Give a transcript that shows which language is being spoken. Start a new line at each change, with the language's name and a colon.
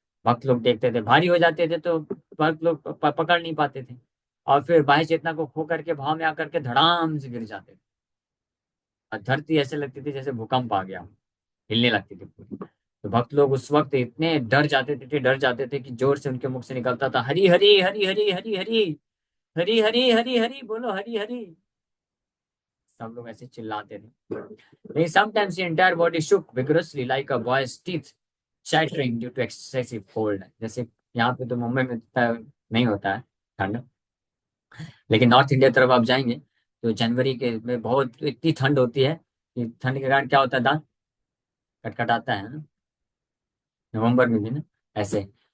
Hindi: भक्त लोग देखते थे, भारी हो जाते थे तो भक्त लोग पकड़ नहीं पाते थे, और फिर बाह्य चेतना को खो करके भाव में आकर के धड़ाम से गिर जाते थे, और धरती ऐसे लगती थी जैसे भूकंप आ गया, हिलने लगती थी पूरी। तो भक्त लोग उस वक्त इतने डर जाते थे कि जोर से उनके मुख से निकलता था, हरी हरी हरी हरी हरी हरी हरी हरी हरी हरी बोलो हरी हरी। सब लोग ऐसे चिल्लाते थे।
English: They sometimes the entire body shook vigorously like a boy's teeth chattering due to excessive cold.
Hindi: जैसे यहाँ पे तो मुंबई में इतना नहीं होता है ठंड, लेकिन नॉर्थ इंडिया तरफ आप जाएंगे तो जनवरी के में बहुत इतनी ठंड होती है कि ठंड के कारण क्या होता है, दांत कटकटाता है ना, नवंबर में भी ना ऐसे।